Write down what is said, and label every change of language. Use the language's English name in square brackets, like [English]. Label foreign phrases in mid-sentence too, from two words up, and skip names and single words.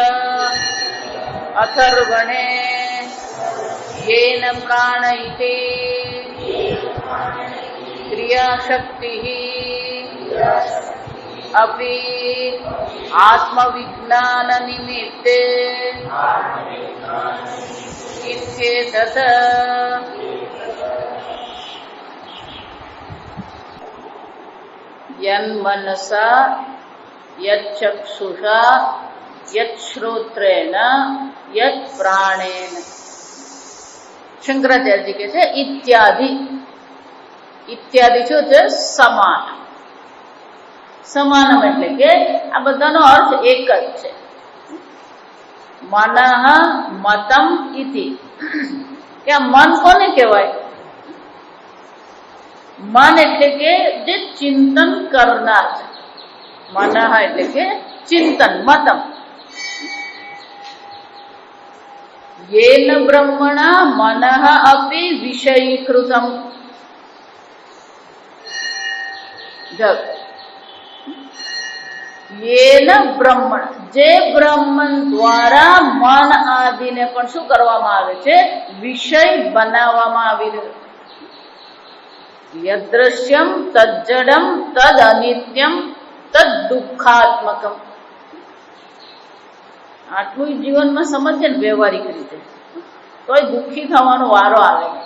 [Sanskrit] अथर्वणे येन प्राण इति क्रियाशक्तिः अपि आत्मविज्ञाननिमित्ते इत्येतत् यन्मनसा यच्चक्षुषा यच्छ्रोत्रेण यत्प्राणेन. [Gujarati] શંકરાચાર્યજી કહે છે ઇત્યાદિ. ઇત્યાદિ શું છે? સમાન. સમાનમ એટલે કે આ બધાનો અર્થ એક જ છે. [Sanskrit] મનઃ મતમ ઇતિ. [Gujarati] કે આ મન કોને કહેવાય? મન એટલે કે જે ચિંતન કરનાર છે. [Sanskrit] મનઃ [Gujarati] એટલે કે ચિંતન. [Sanskrit] મતમ येन ब्रह्मणा मनः अपि विषयीकृतम. जब येन ब्रह्मण, [Gujarati] जे બ્રહ્મન દ્વારા મન આદિને પણ શું કરવામાં આવે છે? વિષય બનાવવામાં આવી રહ્યો. [Sanskrit] યદ્રશ્યમ તજ્જડમ તદ અનિત્યમ તદ દુઃખાત્મકમ. [Gujarati] આટલું જીવનમાં સમજે ને વ્યવહારિક રીતે, તોય દુઃખી થવાનો વારો આવે.